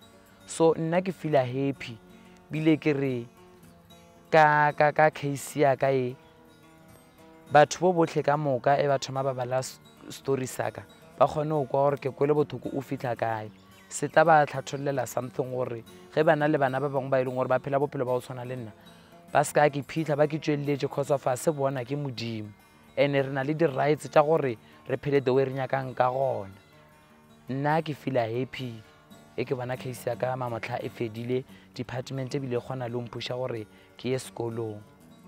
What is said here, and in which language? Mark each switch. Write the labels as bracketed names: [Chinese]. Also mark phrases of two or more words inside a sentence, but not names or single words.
[Northern Sotho] So nna ke [English] feel happy [Northern Sotho] bile ke re ka case ya ka e batho bo botlhe ka moka e batho ma ba bala story saka ba kgone go kwa gore ke kwele bothoko o fitla kae, se tla ba tlhatholela something gore ge bana le bana ba bangwe ba e leng gore ba phela bophelo ba go tshwana le nna ba ska ke phitlha ba ke tsweletse [English] cause of [Northern Sotho] a se bona ke modimo, ene re na le di-rights tša gore re phele [English] the way [Northern Sotho] re nyakang ka gona. Nna ke [English] feel happy [Northern Sotho] e ke bona case ya ka mamotlha e fedile, department e bile kgona le mpusha gore ke ye sekolong.